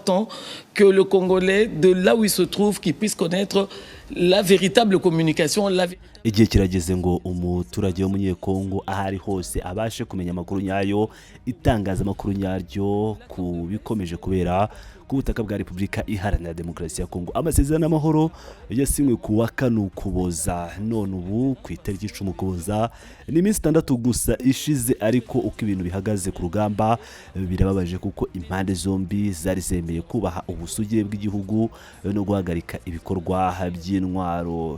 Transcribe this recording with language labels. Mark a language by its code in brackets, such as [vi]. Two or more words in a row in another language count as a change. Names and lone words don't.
[fr] important que le Congolais, de là où il se trouve, qu'il puisse connaître la véritable communication. [rw] Igihe kirageze ngo umuturage w'umunyekongo ahari hose abashe kumenya amakuru nyayo, itangazamakuru nyaryo ku bikomeje kubera ku butaka bwa Repubulika Iharanira Demokarasi ya Kongo. Amasezerano y'amahoro yasinywe ku wa 4 Ukuboza, none ubu ku itariki 10 Ukuboza ni iminsi 6 gusa ishize, ariko uko ibintu bihagaze ku rugamba birababaje kuko impande zombi zari zemeye kubaha ubusugire bw'igihugu no guhagarika ibikorwa by'intwaro.